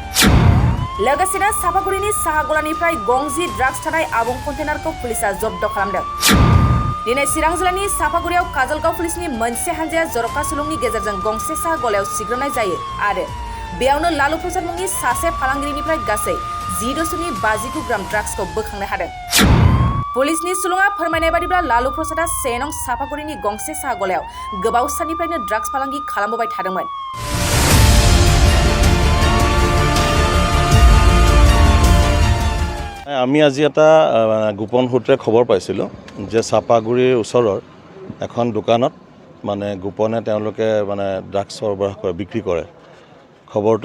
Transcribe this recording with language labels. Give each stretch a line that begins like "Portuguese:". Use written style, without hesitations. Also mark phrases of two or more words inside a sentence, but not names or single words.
Bodo: लोगोसेनो साफागुरिनि साहा गलानिफ्राय गंजि ड्राग्स थानाय आबुं कन्टेनारखौ पुलिसा जब्द खालामदों दिनै चिरां जिल्लानि साफागुरियाव काजलगाव पुलिसनि मोनसे हानजाया जर'खा सुलुंनि गेजेरजों गंसे साहा गलायाव सिग्रोमनाय जायो आरो बेयावनो लालु प्रसाद मुंनि सासे फालांगिरिनिफ्राय गासै 10.59 ग्राम ड्राग्सखौ बोखांनो हादों पुलिसनि सुलुङा फोरमायनाय बादिब्ला लालु प्रसादआ 1 नं साफागुरिनि गंसे साहा गलायाव गोबाव साननिफ्रायनो ड्राग्स फालांगि खालामबोबाय थादोंमोन
Assamese: আমি আজি এটা গোপন সূত্ৰে খবৰ পাইছিলোঁ যে চাপাগুৰিৰ ওচৰৰ এখন দোকানত গোপনে তেওঁলোকে ড্ৰাগছ সৰবৰাহ কৰে বিক্ৰী কৰে খবৰটো